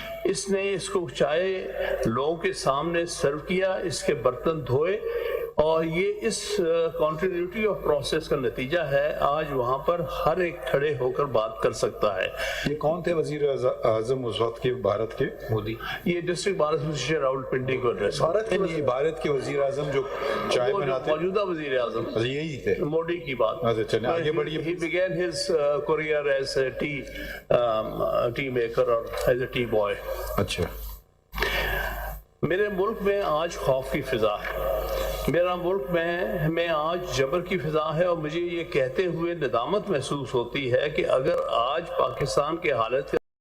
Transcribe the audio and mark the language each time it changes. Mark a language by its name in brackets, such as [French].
[Urdu] اس نے اس کو چائے لوگوں کے سامنے سرو کیا, اس کے برتن دھوئے, اور یہ اس کنٹینیوٹی آف پروسیس کا نتیجہ ہے. آج وہاں پر ہر ایک کھڑے ہو کر بات کر سکتا ہے. یہ کون تھے وزیر اعظم اس وقت کے بھارت کے؟ مودی. یہ district bar association Rawal Pindi کو ایڈریس. بھارت کے وزیر اعظم جو چائے بناتے موجودہ وزیر اعظم یہی تھے, موڈی کی بات. آگے بڑھیے. [English] He began his career as a tea maker or as a tea boy. [Urdu] اچھا. میرے ملک میں آج خوف کی فضا ہے. میرا ملک میں آج جبر کی فضا ہے, اور مجھے یہ کہتے ہوئے ندامت محسوس ہوتی ہے کہ اگر آج پاکستان کے حالت